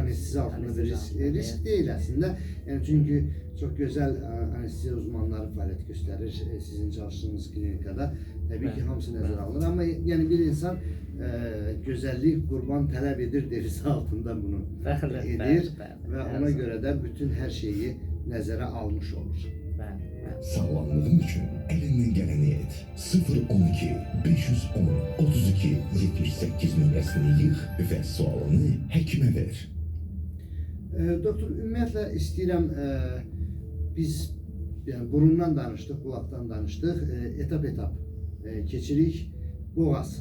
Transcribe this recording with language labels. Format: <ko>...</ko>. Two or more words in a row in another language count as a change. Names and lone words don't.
<tr>Anestezi altında bir risk değil aslında. Yani çünkü çok güzel anestezi uzmanları faaliyet gösterir sizin çalıştığınız klinikada. Tabii ki</tr> <az>hamısı nəzərə alınır</az> <tr>ama yani bir insan güzellik kurban talep edir derisi altında bunu edir ve ona göre de bütün her şeyi nəzərə almış olur.</tr> <az>Sağlamlığın üçün əlindən gələni et. 012 510 32 78 nömrəsini yığ və sualını həkimə ver. Doktor, ümumiyyətlə istəyirəm biz yani burundan danışdıq, qulaqdan danışdıq, etap keçirik boğaz.</az>